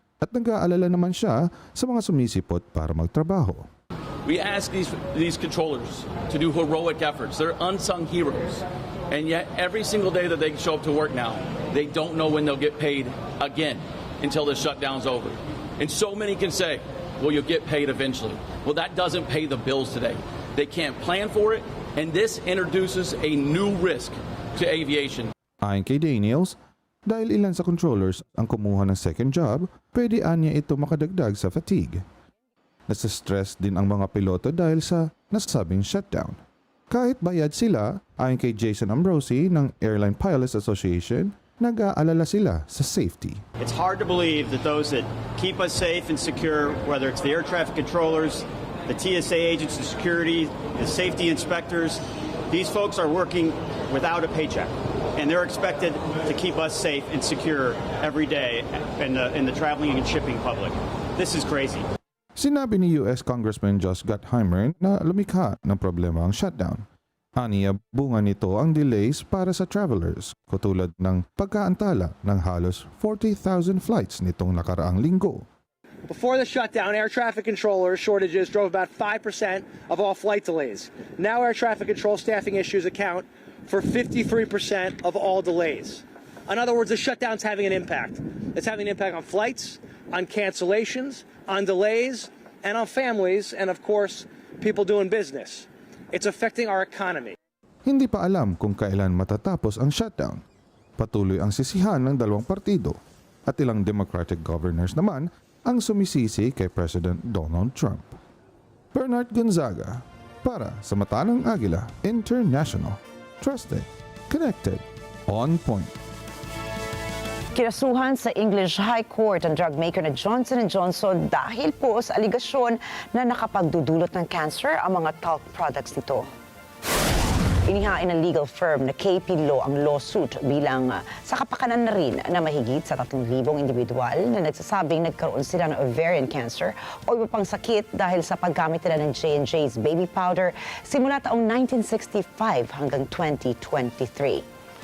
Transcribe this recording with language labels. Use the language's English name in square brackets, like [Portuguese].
[Filipino] At nag-aalala naman siya sa mga sumisipot para magtrabaho. [English] We ask these controllers to do heroic efforts. They're unsung heroes. And yet every single day that they show up to work now, they don't know when they'll get paid again until the shutdown's over. And so many can say, well, you'll get paid eventually. Well, that doesn't pay the bills today. They can't plan for it, and this introduces a new risk to aviation. [Filipino] Ayon kay Daniels, dahil ilan sa controllers ang kumuha ng second job, pwede anya ito makadagdag sa fatigue. Nasa-stress din ang mga piloto dahil sa nasabing shutdown. Kahit bayad sila, ayon kay Jason Ambrosi ng Airline Pilots Association, nag-aalala sila sa safety. [English] It's hard to believe that those that keep us safe and secure, whether it's the air traffic controllers, the TSA agents of security, the safety inspectors, these folks are working without a paycheck. And they're expected to keep us safe and secure every day in the traveling and shipping public. This is crazy. [Filipino] Sinabi ni US Congressman Josh Gottheimer na lumikha ng problema ang shutdown. Aniya, bunga nito ang delays para sa travelers, katulad ng pagkaantala ng halos 40,000 flights nitong nakaraang linggo. [English] Before the shutdown, air traffic controller shortages drove about 5% of all flight delays. Now air traffic control staffing issues account for 53% of all delays. In other words, the shutdown's having an impact. It's having an impact on flights, on cancellations, on delays, and on families, and of course, people doing business. It's affecting our economy. [Filipino] Hindi pa alam kung kailan matatapos ang shutdown. Patuloy ang sisihan ng dalawang partido at ilang Democratic governors naman ang sumisisi kay President Donald Trump. Bernard Gonzaga para sa Mata ng Agila International. [English] Trusted, connected, on point. [Filipino] Kinasuhan sa English High Court ang drug maker na Johnson & Johnson dahil po sa aligasyon na nakapagdudulot ng cancer ang mga talc products nito. Inihain ng legal firm na KP Law ang lawsuit bilang sa kapakanan na rin na mahigit sa 3,000 individual na nagsasabing nagkaroon sila ng ovarian cancer o iba pang sakit dahil sa paggamit nila ng J&J's baby powder simula taong 1965 hanggang 2023.